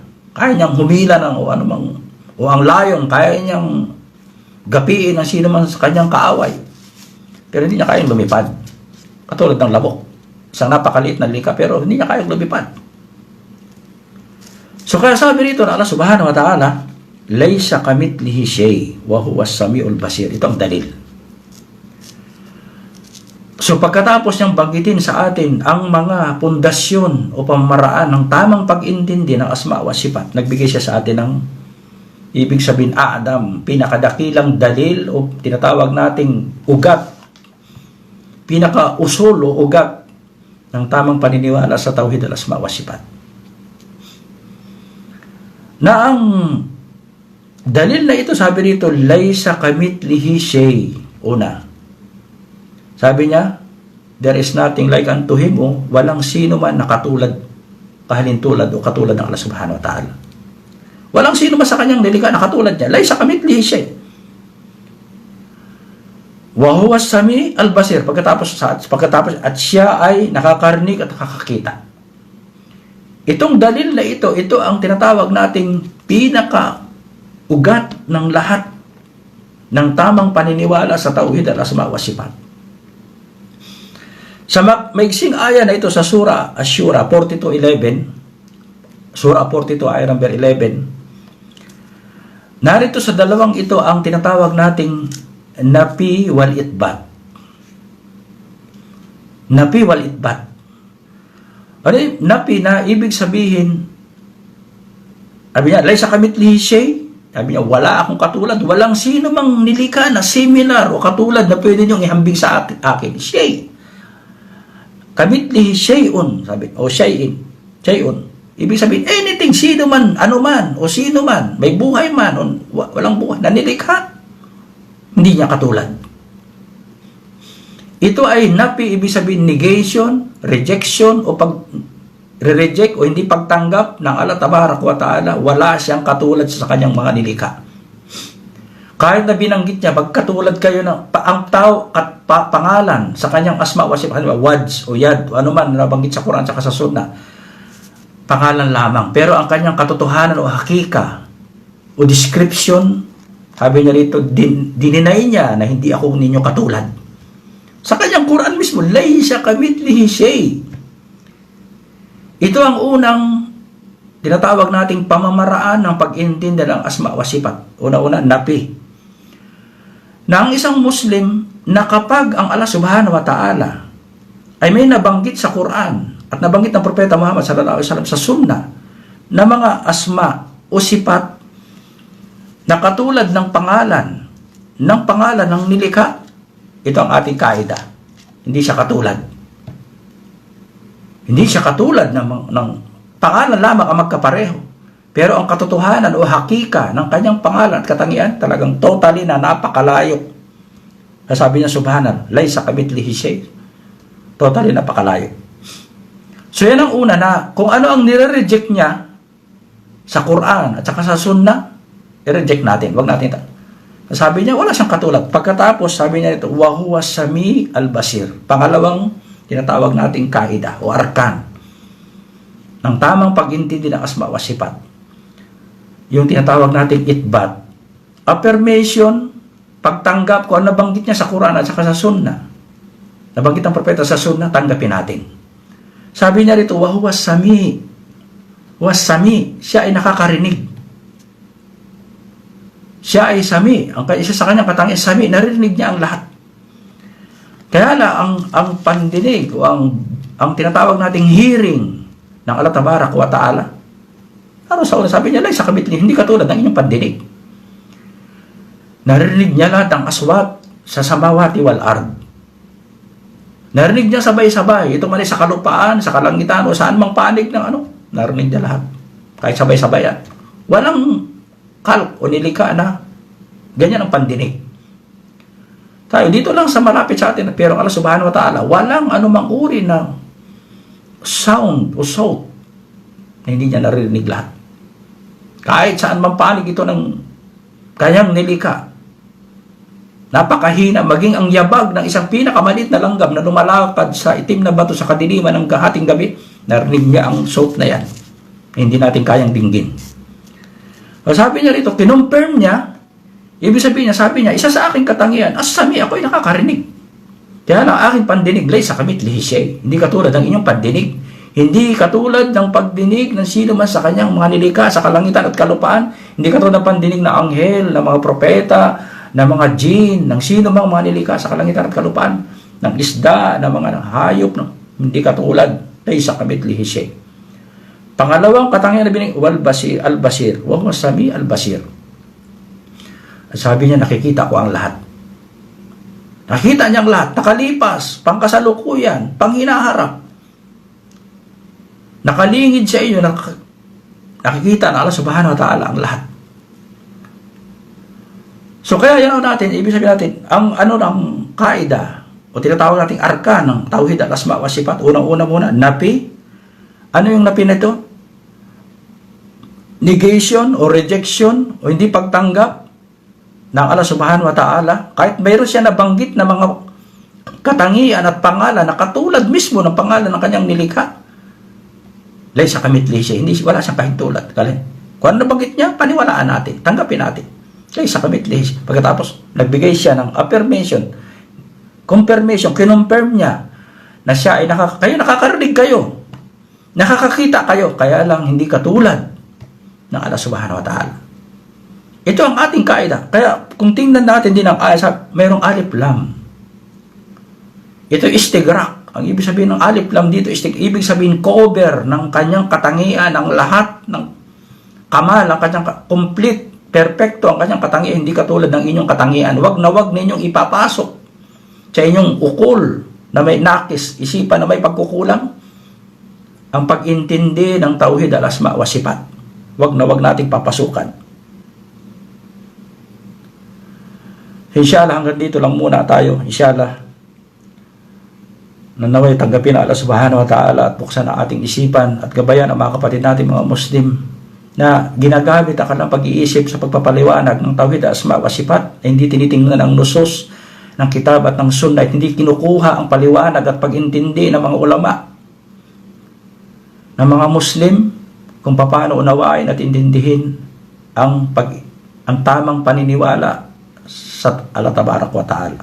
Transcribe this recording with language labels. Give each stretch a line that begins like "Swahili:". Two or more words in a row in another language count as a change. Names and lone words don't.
Filipino: Kaya niyang humila ng o ang lion, kaya niyang gapiin ang sino man sa kanyang kaaway. Pero hindi niya kayang lumipad. Katulad ng lamok. Isang napakaliit na nilikha, pero hindi niya kayang lumipad. So kaya sabi rito na
Arabic: الله سبحانه وتعالى، ليس كمثله شيء وهو السميع البصير.
Filipino: Ito ang dalil. So pagkatapos niyang banggitin sa atin ang mga pundasyon o pamaraan ng tamang pag-intindi ng
Arabic: أسماء وصفات,
Filipino: nagbigay siya sa atin ng ibig sabihin Adam, pinakadakilang dalil o tinatawag nating ugat, pinaka-usul o ugat ng tamang paniniwala sa
Arabic: توحيد الأسماء والصفات.
Filipino: Na ang dalil na ito, sabi rito,
Arabic: ليس كمثله شيء.
Filipino: Una, sabi niya,
English: there is nothing like unto him,
Filipino: o walang sino man na katulad, kahalintulad o katulad ng
Arabic: الله سبحانه وتعالى.
Filipino: Walang sino man sa kanyang nilikha na katulad niya.
Arabic: ليس كمثله شيء. وهو السميع البصير.
Filipino: Pagkatapos at siya ay nakakarinig at nakakakita. Itong dalil na ito ang tinatawag nating pinaka-ugat ng lahat ng tamang paniniwala sa
Arabic: توحيد الأسماء والصفات.
Filipino: Sa maigsing aya na ito sa Surah Ash-Shura 42:11, Surah 42 ayah number 11, narito sa dalawang ito ang tinatawag nating
Arabic: نفي وإثبات. نفي وإثبات.
Filipino: Ano yung nafi na ibig sabihin? Sabi niya,
Arabic: ليس كمثله شيء.
Filipino: Sabi niya, wala akong katulad. Walang sino mang nilikha na similar o katulad na pwede niyong ihambing sa akin.
Arabic: شيء. كمثله شيءٌ.
Filipino: Sabi, o
Arabic: شيءٍ. شيءٌ.
Filipino: Ibig sabihin, anything, sino man, ano man, o sino man, may buhay man, o walang buhay, na nilikha, hindi niya katulad. Ito ay napi, ibig sabihin
English: negation, rejection,
Filipino: o pag-reject o hindi pagtanggap ng
Arabic: الله تبارك وتعالى.
Filipino: Wala siyang katulad sa kanyang mga nilikha. Kahit na binanggit niya, pagkatulad kayo ng ang tao at pangalan sa kanyang
Arabic: أسماء وصفات,
Filipino: wads o yad, o ano man nabanggit sa Quran at sa Sunnah, pangalan lamang. Pero ang kanyang katotohanan o hakika o description, sabi niya rito, dininay niya na hindi ako ninyo katulad. Sa kanyang Quran mismo,
Arabic: ليس كمثله شيء.
Filipino: Ito ang unang tinatawag nating pamamaraan ng pag-intindi ng
Arabic: أسماء وصفات.
Filipino: Una-una, napi. Na ang isang Muslim na kapag ang
Arabic: الله سبحانه وتعالى
Filipino: ay may nabanggit sa Quran at nabanggit ng Propeta Muhammad
Arabic: صلى الله عليه وسلم
Filipino: sa Sunnah na mga asma o sifat na katulad ng pangalan ng nilikha, ito ang ating kaida. Hindi siya katulad. Hindi siya katulad ng pangalan lamang ang magkapareho. Pero ang katotohanan o hakika ng kanyang pangalan at katangian talagang totally na napakalayo. Sabi niya
Arabic: سبحان الله، ليس كمثله شيء.
Filipino: Totally napakalayo. So yan ang una na kung ano ang nire-reject niya sa Quran at saka sa Sunnah, i-reject natin. Wag natin ito. Sabi niya, wala siyang katulad. Pagkatapos, sabi niya ito,
Arabic: وهو السميع البصير.
Filipino: Pangalawang tinatawag nating kaida o arkan ng tamang pag-intindi ng
Arabic: أسماء وصفات.
Filipino: Yung tinatawag nating itbat. Affirmation, pagtanggap ko ang nabanggit niya sa Quran at saka sa Sunnah. Nabanggit ng propeta sa Sunnah, tanggapin natin. Sabi niya rito,
Arabic: وهو سميع. وسميع,
Filipino: siya ay nakakarinig. Siya ay sami. Ang isa sa kanyang katangian, sami, narinig niya ang lahat. Kaya na ang pandinig o ang tinatawag nating hearing ng
Arabic: الله تبارك وتعالى,
Filipino: ano sa una sabi niya,
Arabic: ليس كمثله,
Filipino: hindi katulad ng inyong pandinig. Narinig niya lahat ng aswat sa
Arabic: السماوات والأرض.
Filipino: Narinig niya sabay-sabay, ito man ay sa kalupaan, sa kalangitan, o saan mang panig ng narinig niya lahat. Kahit sabay-sabay yan. Walang kalk o nilikha na ganyan ang pandinig. Tayo dito lang sa malapit sa atin, pero
Arabic: الله سبحانه وتعالى,
Filipino: walang anumang uri ng sound o sought na hindi niya narinig lahat. Kahit saan mang panig ito ng kanyang nilikha. Napakahina, maging ang yabag ng isang pinakamaliit na langgam na lumalakad sa itim na bato sa kadiliman ng hating gabi, narinig niya ang sought na yan. Hindi natin kayang dinggin. So, sabi niya rito, kinonfirm niya, ibig sabihin niya, sabi niya, isa sa aking katangian, as-sami, ako ay nakakarinig. Kaya lang aking pandinig,
Arabic: ليس كمثله شيء.
Filipino: Hindi katulad ng inyong pandinig. Hindi katulad ng pagdinig ng sino man sa kanyang mga nilikha sa kalangitan at kalupaan. Hindi katulad ng pandinig ng anghel, ng mga propeta, ng mga jinn, ng sino mang mga nilikha sa kalangitan at kalupaan. ng isda, ng mga hayop, no? Hindi katulad,
Arabic: ليس كمثله شيء.
Filipino: Pangalawang katangian na bining
Arabic: البصير، وهو السميع البصير.
Filipino: Sabi niya, nakikita ko ang lahat. Nakita niya ang lahat, nakalipas, pangkasalukuyan, panghinaharap. Nakalingid sa iyo, nakikita na
Arabic: الله سبحانه وتعالى
Filipino: ang lahat. So kaya yan natin, ibig sabihin natin, ang ng kaida, o tinatawag nating arkan ng
Arabic: توحيد الأسماء والصفات,
Filipino: unang-una muna, napi. Ano yung napi na ito? Negation o rejection o hindi pagtanggap ng
Arabic: الله سبحانه وتعالى.
Filipino: Kahit mayroon siya nabanggit na mga katangian at pangalan na katulad mismo ng pangalan ng kanyang nilikha.
Arabic: ليس كمثله شيء,
Filipino: hindi wala siyang kahintulad. Kung ano nabanggit niya, paniwalaan natin, tanggapin natin.
Arabic: ليس كمثله شيء.
Filipino: Pagkatapos nagbigay siya ng
English: affirmation, confirmation,
Filipino: kinonfirm niya na siya ay kayo nakakarinig kayo, nakakakita kayo, kaya lang hindi katulad ng
Arabic: الله سبحانه وتعالى.
Filipino: Ito ang ating kaida. Kaya kung tingnan natin din ang ayat, mayroong alif lam. Ito istigrak. Ang ibig sabihin ng alif lam dito, ibig sabihin cover ng kanyang katangian, ng lahat ng kamal, ang kanyang complete, perfecto ang kanyang katangian, hindi katulad ng inyong katangian. Wag na wag ninyong ipapasok sa inyong ukol na may nakis, isipan na may pagkukulang, ang pag-intindi ng
Arabic: توحيد الأسماء والصفات.
Filipino: Wag na wag nating papasukan. Inshallah, hanggang dito lang muna tayo. Inshallah, nanaway tanggapin na
Arabic: الله سبحانه وتعالى
Filipino: at buksan ang ating isipan at gabayan ang mga kapatid natin mga Muslim na ginagamit ang kanilang pag-iisip sa pagpapaliwanag ng
Arabic: توحيد الأسماء والصفات,
Filipino: na hindi tinitingnan ang nusus ng kitab at ng sunnah, at hindi kinukuha ang paliwanag at pag-intindi ng mga ulama ng mga Muslim kung paano unawain at intindihin ang tamang paniniwala sa
Arabic: الله تبارك وتعالى.